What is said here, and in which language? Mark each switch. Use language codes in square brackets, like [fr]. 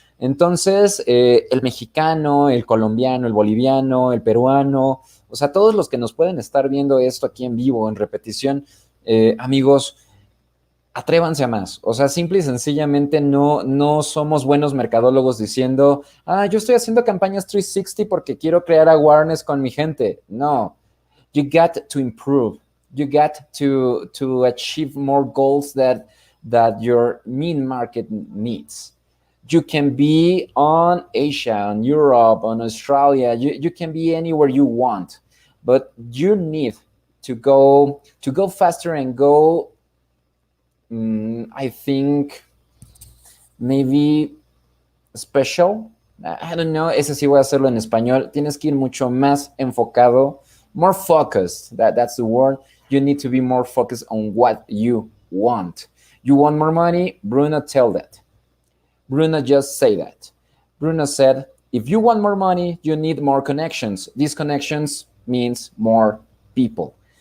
[es] Entonces, el mexicano, el colombiano, el boliviano, el peruano, o sea, todos los que nos pueden estar viendo esto aquí en vivo, en repetición, amigos, atrévanse a más. O sea, simple y sencillamente no somos buenos mercadólogos diciendo, yo estoy haciendo campañas 360 porque quiero crear awareness con mi gente. [en] No, you got to improve. You got to achieve more goals that your main market needs. You can be on Asia, on Europe, on Australia. You can be anywhere you want, but you need to go faster and go. I think maybe special. I don't know. [es] Ese sí voy a hacerlo en español. Tienes que ir mucho más enfocado, [en] more focused. That's the word. You need to be more focused on what you want. You want more money? Bruno, tell that. Bruno just say that. Bruno said, if you want more money, you need more connections. These connections means more people.